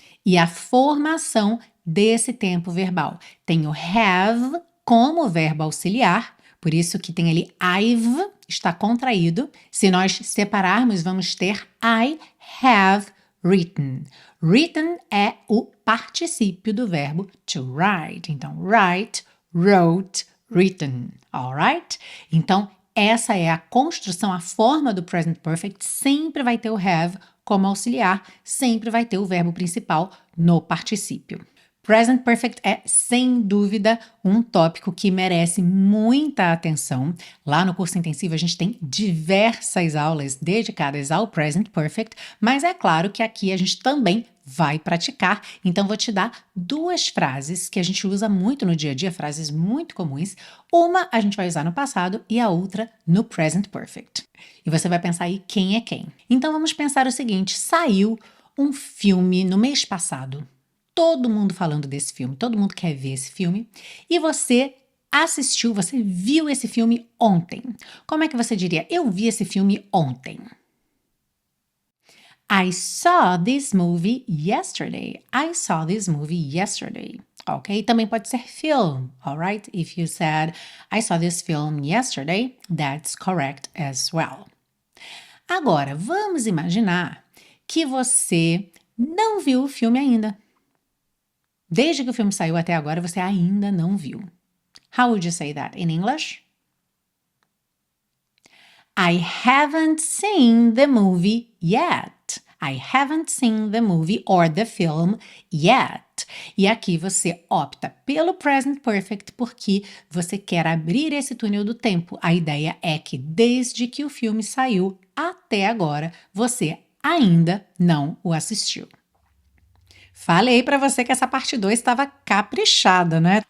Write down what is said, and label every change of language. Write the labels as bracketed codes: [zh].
[pt] E a formação desse tempo verbal tem o have como verbo auxiliar, por isso que tem ali I've, está contraído. Se nós separarmos, vamos ter [en] I have written. [pt] Written é o particípio do verbo to write. [en] Então, write, wrote, written. Alright? [pt] Então, essa é a construção, a forma do present perfect sempre vai ter o have como auxiliar, sempre vai ter o verbo principal no particípio. Present perfect é, sem dúvida, um tópico que merece muita atenção. Lá no curso intensivo a gente tem diversas aulas dedicadas ao present perfect, mas é claro que aqui a gente também vai praticar. Então vou te dar duas frases que a gente usa muito no dia a dia, frases muito comuns. Uma a gente vai usar no passado e a outra no present perfect. E você vai pensar aí quem é quem. Então vamos pensar o seguinte: saiu um filme no mês passado. Todo mundo falando desse filme, todo mundo quer ver esse filme, e você assistiu, você viu esse filme ontem. Como é que você diria? Eu vi esse filme ontem. [en] I saw this movie yesterday. I saw this movie yesterday. Ok? [pt] Também pode ser film, alright? [en] If you said, I saw this film yesterday, that's correct as well. [pt] Agora, vamos imaginar que você não viu o filme ainda. Desde que o filme saiu até agora, você ainda não viu. [en] How would you say that in English? I haven't seen the movie yet. I haven't seen the movie or the film yet. [pt] E aqui você opta pelo present perfect porque você quer abrir esse túnel do tempo. A ideia é que desde que o filme saiu até agora, você ainda não o assistiu. Falei pra você que essa parte 2 estava caprichada, né?